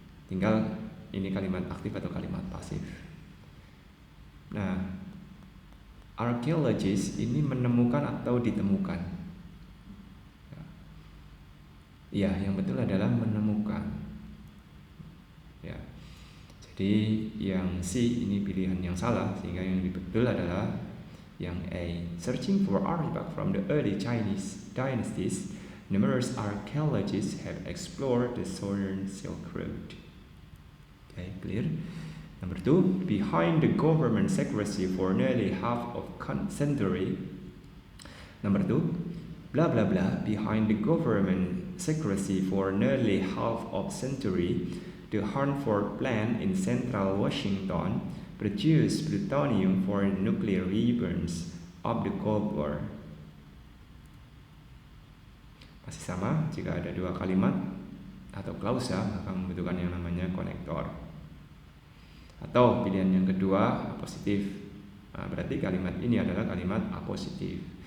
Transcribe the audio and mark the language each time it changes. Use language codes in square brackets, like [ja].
[id] Tinggal ini kalimat aktif atau kalimat pasif. Nah, archaeologist ini menemukan atau ditemukan. Ya, yang betul adalah menemukan. Ya. Jadi yang C ini pilihan yang salah, sehingga yang betul adalah yang A. [en] Searching for artifacts from the early Chinese dynasties, numerous archaeologists have explored the southern Silk Road. Okay, clear? Number 2, behind the government secrecy for nearly half of century. Number 2, blah blah blah, behind the government secrecy for nearly half of century, the Hanford plant in central Washington produced plutonium for nuclear weapons of the Cold War. [id] Masih sama, jika ada dua kalimat atau klausa maka membutuhkan yang namanya konektor. Atau pilihan yang kedua, apositif. Nah, berarti kalimat ini adalah kalimat apositif.